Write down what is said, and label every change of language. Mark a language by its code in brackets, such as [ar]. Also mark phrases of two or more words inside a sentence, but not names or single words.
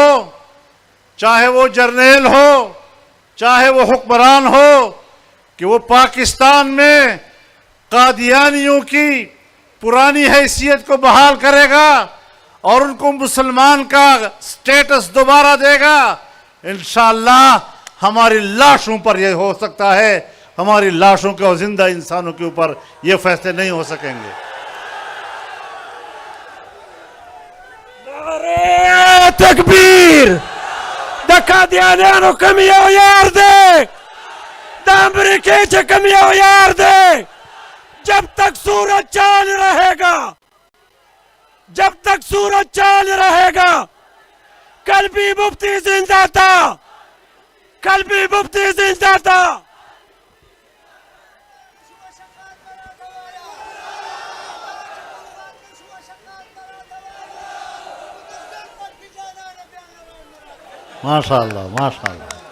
[ur] چاہے وہ جرنیل ہو، چاہے وہ حکمران ہو، کہ وہ پاکستان میں قادیانیوں کی پرانی حیثیت کو بحال کرے گا اور ان کو مسلمان کا سٹیٹس دوبارہ دے گا، انشاءاللہ ہماری لاشوں پر یہ ہو سکتا ہے. ہماری لاشوں کے اور زندہ انسانوں کے اوپر یہ فیصلے نہیں ہو سکیں گے. نعرہ تکبیر! [ps] دا قادیانیانو کم یو یار دے، دا امریکی چا کم یو یار دے. [ur] جب تک سورج چاند رہے گا، جب تک سورج چاند رہے گا، کل بھی مفتی زندہ تھا، کل بھی مفتی زندہ تھا. ماشاءاللہ ماشاءاللہ.